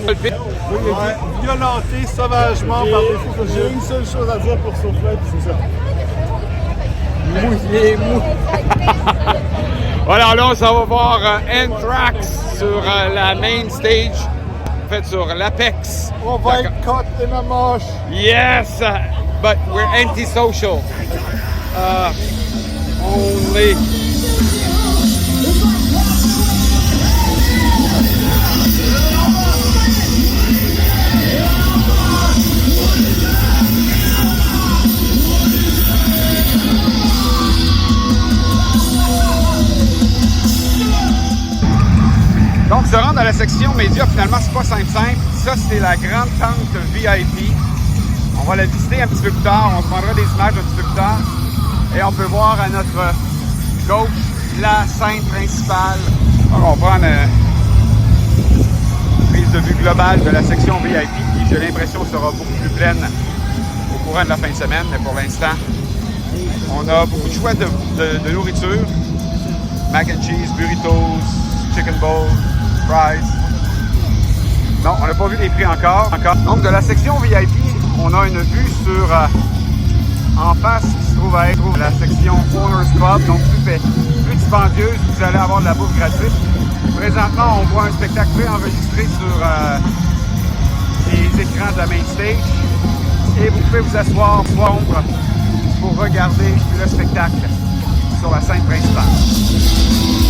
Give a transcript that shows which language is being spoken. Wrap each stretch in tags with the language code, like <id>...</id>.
<fr>Oui, il a été violenté sauvagement par des fous. J'ai une seule chose à dire pour Soufflet, c'est ça. Il est mou. Voilà, là, on s'en va voir Anthrax sur la main stage, en fait, sur l'Apex. On va être</fr> <en>caught in a mosh. Yes, but we're antisocial. Only.</en> <fr>Donc, se rendre à la section média, finalement, c'est pas simple. Ça, c'est la grande tente VIP. On va la visiter un petit peu plus tard. On se prendra des images un petit peu plus tard. Et on peut voir à notre gauche la scène principale. Donc, on va prendre une prise de vue globale de la section VIP qui, j'ai l'impression, sera beaucoup plus pleine courant de la fin de semaine, mais pour l'instant, on a beaucoup de choix de nourriture.</fr> <en>Mac and cheese, burritos, chicken bowl, fries.</en> <fr>Non, on n'a pas vu les prix encore. Donc, de la section VIP, on a une vue sur... en face, qui se trouve à être la section Owners Club, donc plus dispendieuse, vous allez avoir de la bouffe gratuite. Présentement, on voit un spectacle préenregistré sur les écrans de la main stage et vous pouvez vous asseoir pour regarder le spectacle sur la scène principale.</fr>